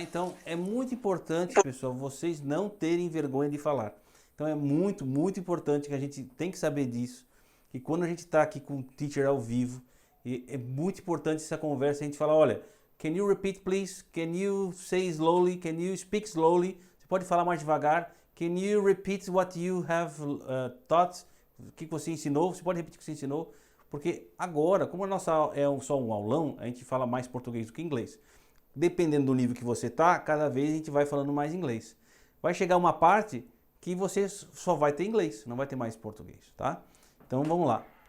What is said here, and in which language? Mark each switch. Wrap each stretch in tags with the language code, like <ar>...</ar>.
<pt>Então, é muito importante, pessoal, vocês não terem vergonha de falar. Então, é muito, muito importante que a gente tem que saber disso. Que quando a gente está aqui com o teacher ao vivo, é muito importante essa conversa. A gente fala, olha,</pt> <en>can you repeat, please? Can you say slowly? Can you speak slowly?</en> <pt>Você pode falar mais devagar?</pt> <en>Can you repeat what you have taught?</en> <pt>O que você ensinou? Você pode repetir o que você ensinou? Porque agora, como a nossa é só um aulão, a gente fala mais português do que inglês. Dependendo do nível que você está, cada vez a gente vai falando mais inglês. Vai chegar uma parte que você só vai ter inglês, não vai ter mais português, tá? Então vamos lá.</pt>